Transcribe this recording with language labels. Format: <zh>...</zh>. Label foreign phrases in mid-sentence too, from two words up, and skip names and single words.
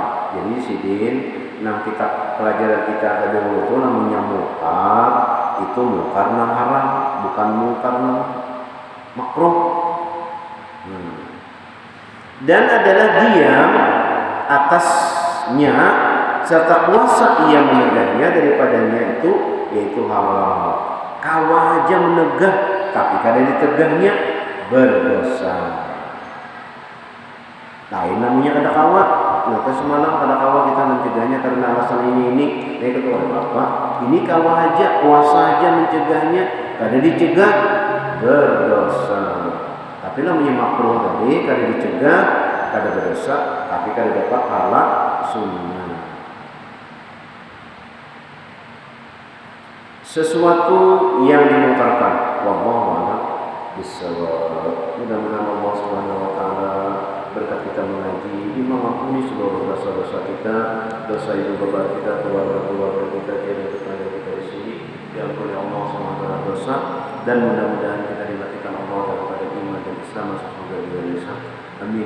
<id>Jadi sidin, kitab pelajaran kita tadi itu namanya mungkar, itu mungkar yang haram, bukan mungkar yang makruh. Dan adalah diam atasnya serta kuasa ia menegahnya daripadanya itu yaitu haram.</id> <bjn>Kawah aja menegah tapi kada ditegahnya berdosa. Lain namanya kada kawah. Maka semalam kada kawah kita mencegahnya karena alasan ini. Kata oleh Bapak, ini kawah aja, kuasa aja mencegahnya, kada dicegah berdosa. Tapi namanya makruh tadi kada dicegah, kada berdosa, tapi kada dapat pahala sunnah.</bjn> <id>Sesuatu yang dimungkarkan,</id> <ar>والله أعلم بالصواب.</ar> <id>Mudah-mudahan</id> <ar>الله سبحانه وتعالى</ar> <id>berkat kita mengaji mengampuni seluruh dosa-dosa kita, dosa ibu bapa kita, keluarga kita, tetangga kita di sini, diampuni</id> <ar>الله سبحانه وتعالى</ar> <id>dosa, dan mudah-mudahan kita dimatikan Allah daripada iman dan Islam semoga Indonesia.</id>